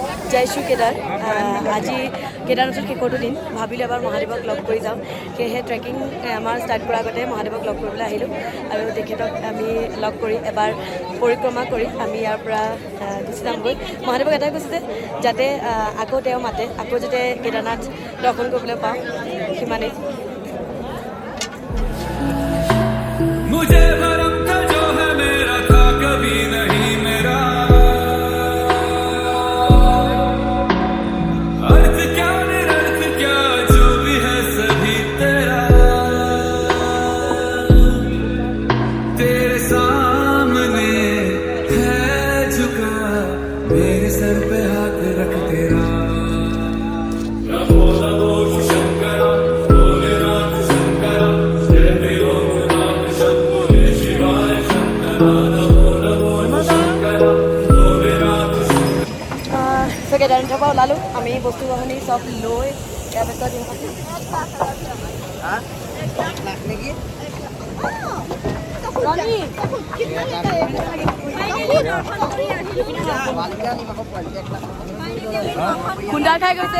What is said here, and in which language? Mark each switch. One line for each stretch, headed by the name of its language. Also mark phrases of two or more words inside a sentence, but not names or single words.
Assamese: জয় শ্ৰী কেদাৰ আজি কেদাৰনাথৰ শেষৰটো দিন ভাবিলোঁ এবাৰ মহাদেৱক লগ কৰি যাওঁ সেয়েহে ট্ৰেকিং আমাৰ ষ্টাৰ্ট কৰাৰ আগতে মহাদেৱক লগ কৰিবলৈ আহিলোঁ আৰু তেখেতক আমি লগ কৰি এবাৰ পৰিক্ৰমা কৰি আমি ইয়াৰ পৰা গুচি যামগৈ মহাদেৱক এটাই কৈছে যে যাতে আকৌ তেওঁ মাতে আকৌ যাতে কেদাৰনাথ দৰ্শন কৰিবলৈ পাওঁ সিমানেই
Hindi: मुझे भरम था जो है मेरा था कभी नहीं मेरा अर्थ क्या निरर्थ क्या जो भी है सभी तेरा तेरे सामने है झुका मेरे सर पे हाथ रख तेरा
Assamese: কেদাৰনাথৰ পৰা ওলালোঁ আমি বস্তু বাহনি চব লৈ ইয়াৰ পিছত খুন্দাৰ খাই গৈছে